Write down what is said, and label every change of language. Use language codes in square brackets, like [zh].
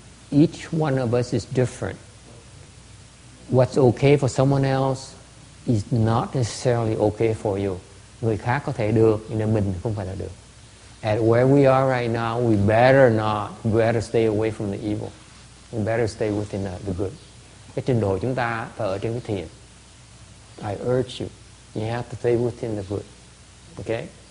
[en] Each one of us is different. What's okay for someone else is not necessarily okay for you. [vi] Người khác có thể được, nhưng mình không phải là được. [en] At where we are right now, we better stay away from the evil. We better stay within the good. [vi] Cái trình độ chúng ta phải ở trên cái thiện. [en] I urge you have to stay within the good. Okay?